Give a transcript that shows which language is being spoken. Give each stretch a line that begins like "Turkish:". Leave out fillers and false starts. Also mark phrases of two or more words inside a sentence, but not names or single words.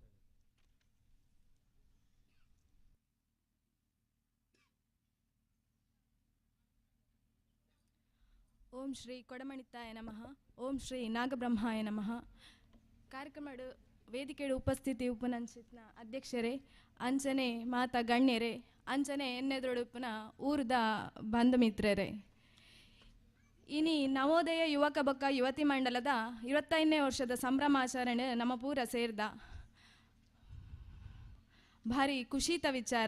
Sanskrit: ಓಂ ಶ್ರೀ ಕೊಡಮಣಿತಾಯ ನಮಃ. ಓಂ ಶ್ರೀ ನಾಗಬ್ರಹ್ಮಾಯ ನಮಃ.
Tulu: ಕಾರ್ಯಕ್ರಮ ವೇದಿಕೆಯ ಉಪಸ್ಥಿತಿ ಉಪನಂಚಿತ್ನ ಅಧ್ಯಕ್ಷರೇ, ಅಂಚನೆ ಮಾತಾ ಗಣ್ಯರೇ, ಅಂಚನೆ ಎನ್ನೆದುರುಡುಪನ ಊರದ ಬಂಧು ಮಿತ್ರರೇ, ಇನಿ ನವೋದಯ ಯುವಕ ಬೊಕ್ಕ ಯುವತಿ ಮಂಡಲದ 25ನೇ ವರ್ಷದ ಸಂಭ್ರಮಾಚರಣೆ ನಮ್ಮ ಪೂರ ಸೇರ್ದ ಭಾರಿ ಖುಷಿತ ವಿಚಾರ.